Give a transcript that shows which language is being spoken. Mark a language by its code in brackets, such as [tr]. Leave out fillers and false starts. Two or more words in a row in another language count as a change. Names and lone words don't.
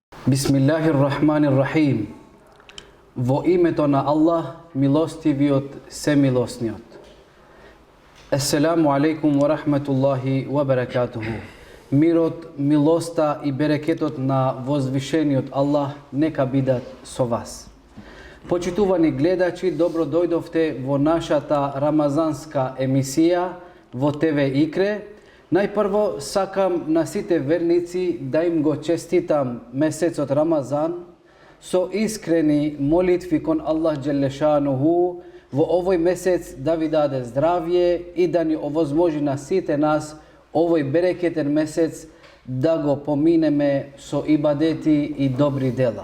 [ar] بسم الله الرحمن الرحيم. [mk] Во името на Аллах, милостивиот, семилосниот. [ar] السلام عليكم ورحمة الله وبركاته. [mk] Мирот, милоста и берекетот на возвишениот Аллах нека бидат со вас. Почитувани гледачи, добро дојдовте во нашата рамазанска емисија во ТВ Икре. Најпрво сакам на сите верници да им го честитам месецот Рамазан со искрени молитви кон [ar] الله جل شأنه [mk] во овој месец да ви даде здравје и да ни овозможи на сите нас овој берекетен месец да го поминеме со ибадети и добри дела.